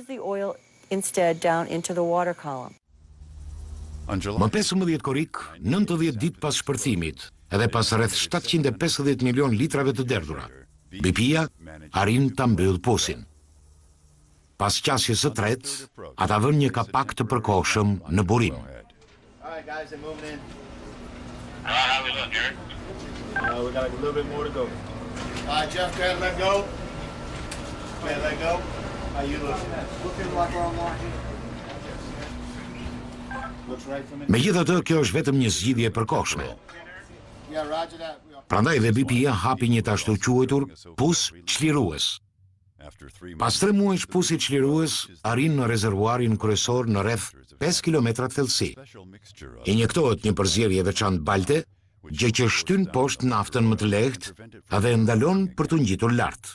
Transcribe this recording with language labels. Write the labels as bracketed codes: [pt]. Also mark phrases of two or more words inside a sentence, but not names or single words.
[sq] Më 15 korik, 90 ditë pas shpërthimit, edhe pas rreth 750 milion litrave të derdhura, BP-ja arrin ta mbyll posin. Pas qasjes së tretë, ata vënë një kapak të përkohshëm në burim. [en] We got a little bit more to go. Jeff, go ahead and let go. Go ahead, let go. How you looking like we're on marking? Looks right for me. [sq] Megjithatë, kjo është vetëm një zgjidhje e përkohshme. [en] Yeah, roger that. [sq] Prandaj dhe BP-ja hapi një të ashtu quajtur pus çlirues. Pas 3 muajsh pusi çlirues arrin në rezervuarin kryesor në rreth 5 kilometra thellësi. Injektohet një përzierje veçantë balte, gjë që shtyn poshtë naftën më të lehtë dhe ndalon për të ngjitur lart.